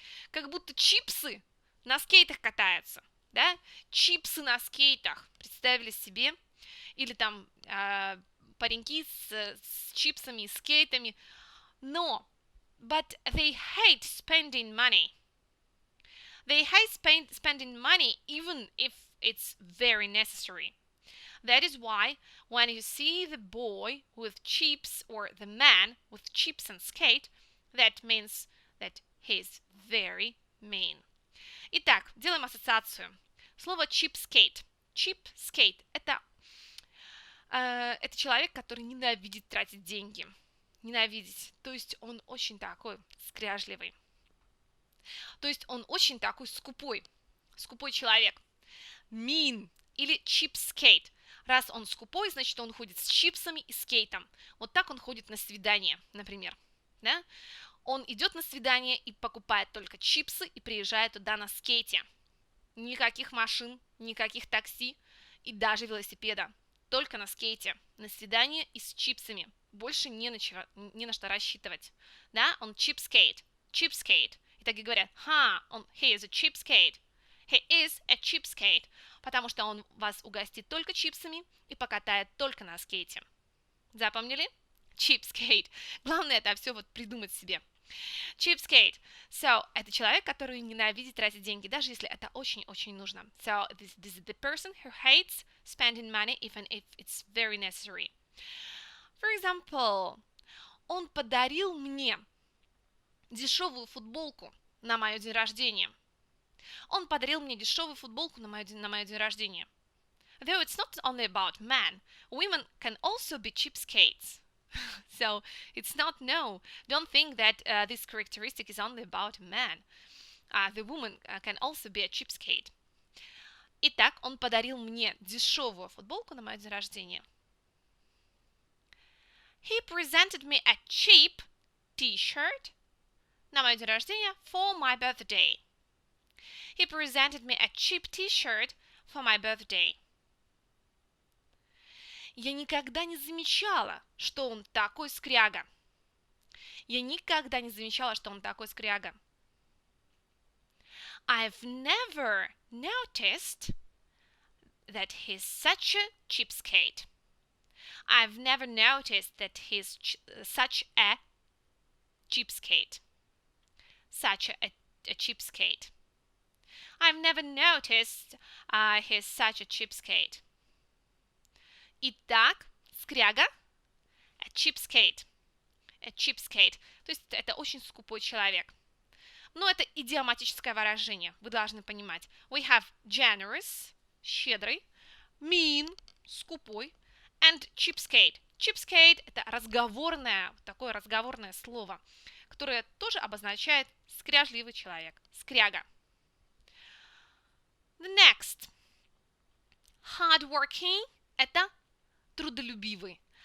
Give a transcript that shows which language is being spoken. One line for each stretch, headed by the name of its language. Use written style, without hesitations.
Russian: Как будто чипсы на скейтах катаются, да? Чипсы на скейтах, представили себе? Или там пареньки с чипсами и скейтами.
English: No, but they hate spending money. They hate spending money even if it's very necessary. That is why when you see the boy with chips or the man with chips and skate, that means that he's very mean.
Russian: Итак, делаем ассоциацию. Слово cheapskate. Cheapskate – это человек, который ненавидит тратить деньги. Ненавидеть. То есть он очень такой скряжливый. То есть он очень такой скупой человек.
English: Mean или cheapskate.
Russian: Раз он скупой, значит, он ходит с чипсами и скейтом. Вот так он ходит на свидание, например. Да? Он идет на свидание и покупает только чипсы и приезжает туда на скейте. Никаких машин, никаких такси и даже велосипеда. Только на скейте. На свидание и с чипсами. Больше не на что рассчитывать. Да? Он cheapskate. итоге говорят,
English: he is a cheapskate. He is a cheapskate.
Russian: Потому что он вас угостит только чипсами и покатает только на скейте. Запомнили? Cheapskate. Главное это все вот придумать себе.
English: Cheapskate.
Russian: So, это человек, который ненавидит тратить деньги, даже если это очень-очень нужно.
English: So, this is the person who hates spending money even if it's very necessary. For example,
Russian: он подарил мне дешевую футболку на мое день рождения. Он подарил мне дешевую футболку на мое день рождения.
English: Though it's not only about men, women can also be cheapskates. So it's not, no, don't think that this characteristic is only about men. The woman can also be a cheapskate.
Russian: Итак, он подарил мне дешевую футболку на мой день рождения.
English: He presented me a cheap t-shirt
Russian: на мой день рождения
English: for my birthday. He presented me a cheap t-shirt for my birthday.
Russian: Я никогда не замечала, что он такой скряга. Я никогда не замечала, что он такой скряга.
English: I've never noticed that he's such a cheapskate. I've never noticed that he's such a cheapskate. Such a cheapskate. I've never noticed he's such a cheapskate.
Russian: Итак, скряга, a cheapskate.
English: A cheapskate.
Russian: То есть это очень скупой человек. Но это идиоматическое выражение, вы должны понимать.
English: We have generous, щедрый, mean, скупой, and cheapskate.
Russian: Cheapskate – это такое разговорное слово, которое тоже обозначает скряжливый человек, скряга.
English: The next.
Russian: Hardworking – это трудолюбивый.